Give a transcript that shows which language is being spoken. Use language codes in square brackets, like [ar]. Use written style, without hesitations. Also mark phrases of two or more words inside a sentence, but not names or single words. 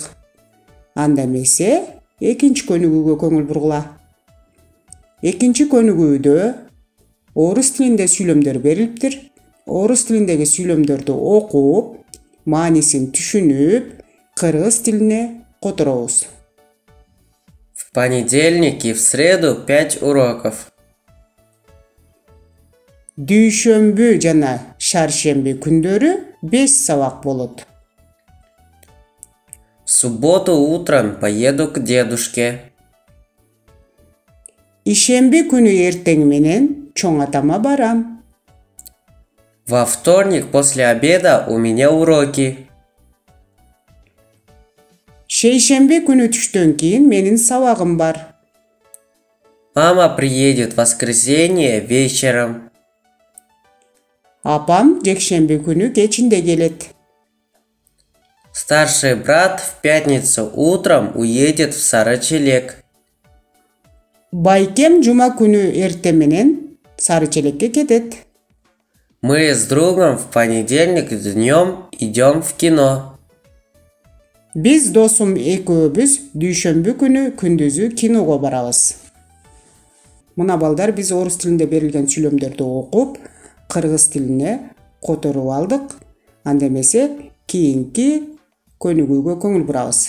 [ky] Анда эмесе, экинчи көнүгүүгө көңүл бургула. Экинчи көнүгүүдө орус тилинде сүйлөмдөр берилиптир. Орус тилиндеги сүйлөмдөрдү окуп, маанисин түшүнүп, кыргыз тилине которобуз. [ru] В понедельник и в среду 5 уроков. [ky] Дүйшөмбү жана шаршемби күндөрү 5 сабак болот. [ru] В субботу утром поеду к дедушке. [ky] Ишемби күнү эртең менен чоң атама барам. [ru] Во вторник после обеда у меня уроки. [ky] Шейшемби күнү түштөн кийин менин сабагым бар. [ru] Мама приедет в воскресенье вечером. [ky] Апам жекшемби күнү кечинде келет. [ru] Старший брат в пятницу утром уедет в Сарычелек. [ky] Байкем жума күнү эрте менен Сарычелекке кетет. [ru] Мы с другом в понедельник днем идем в кино. [ky] Биз досум экөөбүз дүйшөмбү күнү күндүзү киного барабыз. Мына балдар, биз орус тилинде берилген сүйлөмдөрдү окуп, кыргыз тилине которуп алдык. Анда эмесе, кийинки көнүгүүгө көңүл бурабыз.